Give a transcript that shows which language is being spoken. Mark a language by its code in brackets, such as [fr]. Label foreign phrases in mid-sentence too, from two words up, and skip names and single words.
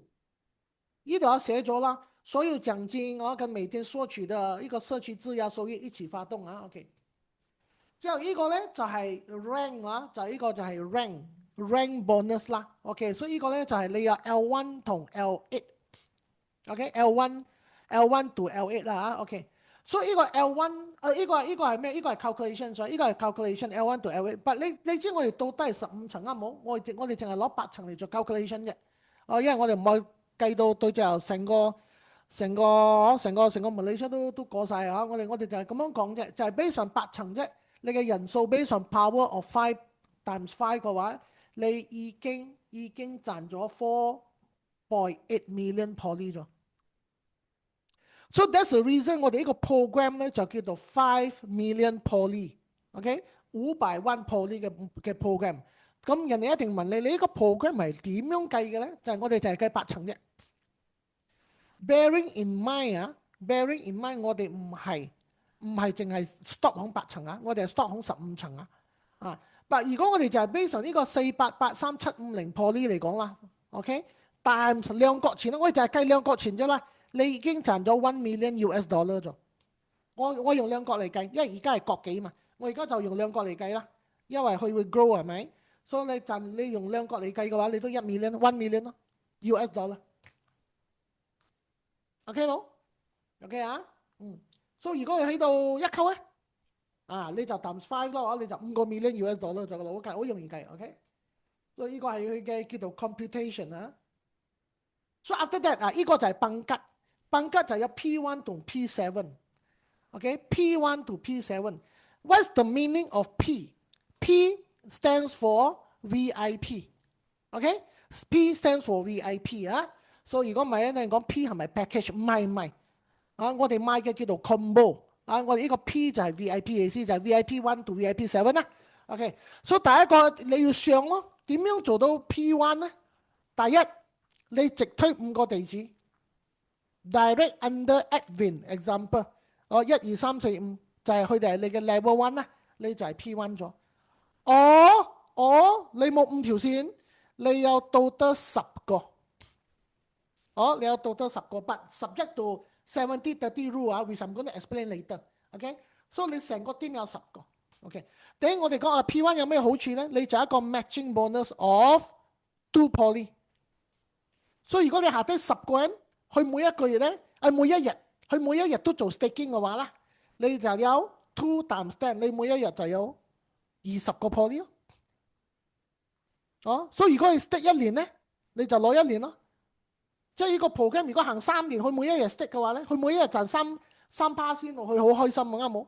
[yue] 呢度我寫咗啦，所有獎金跟每天索取的一個社區質押收益一起發動啊。OK， 之後呢個咧就係 rank 就呢個就係 [en] rank bonus [yue] 啦。OK， 所以呢個咧就係你有 L1 同 L8。OK， [en] L1 to L8 [yue] 啦。OK， 所以呢個 L1 呢個係咩？呢個係 calculation， 所以呢個係 calculation [en] L1 to L8。 [yue] 但你知我哋到底係15層啱冇？我哋淨係攞8層嚟做 calculation 啫。因為我哋唔係計到對最後成個 Malaysia 都過晒啊！我哋就係咁樣講啫，就係 base 上8層啫。你嘅人數 base 上 [en] power of 5 times 5 [yue] 嘅話，你已經賺咗 [en] 4.8 million poly [yue] 咗。 [en] So that's the reason [yue] 我哋呢個 program 咧就叫做 [en] 5 million poly。 [yue] OK， 500萬 poly 嘅 program。咁人哋一定問你呢個 program 係點樣計嘅咧？就係我哋就係計8 層啫。 [en] Bearing in mind， [yue] 我哋唔係淨係 stop 響8層啊，我哋係 stop 響15層啊。但如果我哋就係 base 上呢個4883750 poly 嚟講啦 ，OK， times 兩角錢，我哋就係計兩角錢啫啦。你已經賺咗 [en] 1 million US dollar [yue] 咗。我用兩角嚟計，因為而家係角幾嘛，我而家就用兩角嚟計啦，因為佢會 grow 係咪？所以你用兩角嚟計嘅話，你都 [en] 1 million [yue] 咯 [en] US dollar。 [yue] OK 冇 ？OK 啊？所以如果你喺度一扣咧，你就 times 5咯，你就5個 [en] million US dollar [yue] 咗咯，好容易計。OK， 所以呢個係佢嘅叫做 computation 啊。 [en] 所以 after that [yue] 呢個就係崩吉就有 [en] P1 同 P7。OK，P1 to P7。What's the meaning of P？P stands for VIP。OK，P stands for VIP 啊。 [yue] 所以如果唔係咧，你講 P 係咪 package？ 唔係。我哋賣嘅叫做 combo。我哋呢個 P 就係 VIP 嘅意思，就係 [en] VIP 1 to VIP 7 [yue] 啦。OK， 所以第一個你要上咯。點樣做到 P1 咧？第一，你直推5個地址 ， [en] direct under admin example， [yue] 1 2 3 4 5就係佢哋係你嘅 [en] level 1 [yue] 啦。 你就係 P1 咗。你冇5條線，你有到得10個。你有到得10個 ， [en] but subject to 70-30 rule [yue] 啊， [en] which I'm going to explain later。 [yue] OK， 所以你成個 team 有10個。OK， 第一我哋講P1 有咩好處咧？你就一個 [en] matching bonus of 2 poly。 [yue] 所以如果你下低10個人，佢每一個月咧，佢每一日都做 staking 嘅話咧，你就有 [en] 2 times 10， [yue] 你每一日就有20個 poly 咯。所以如果你 stake 1年咧，你就攞1年咯。即係呢個 program 如果行3年，佢每一日 stake 嘅話咧，佢每一日賺3%先落去，佢好開心啊，啱冇？